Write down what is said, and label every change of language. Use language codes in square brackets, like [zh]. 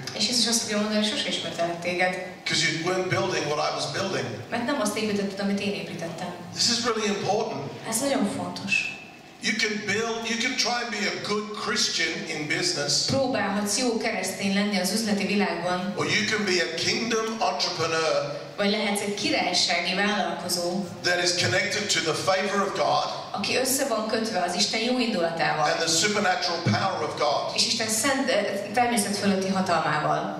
[hu] És Jézus azt fogja mondani, hogy sose ismertelek téged. [en] Because you weren't building what I was building. [hu] Mert nem azt építetted, amit én építettem. [en] This is really important. [hu] Ez nagyon fontos. [en] You can try and be a good Christian in business. [hu] Próbálhatsz jó keresztény lenni az üzleti világban. [en] Or you can be a kingdom entrepreneur. [hu] Vagy lehetsz egy királysági vállalkozó. [en] That is connected to the favor of God. [hu] aki össze van kötve az Isten jóindulatával. [en] And the supernatural power of God. [hu] És Isten szent természetfeletti hatalmával.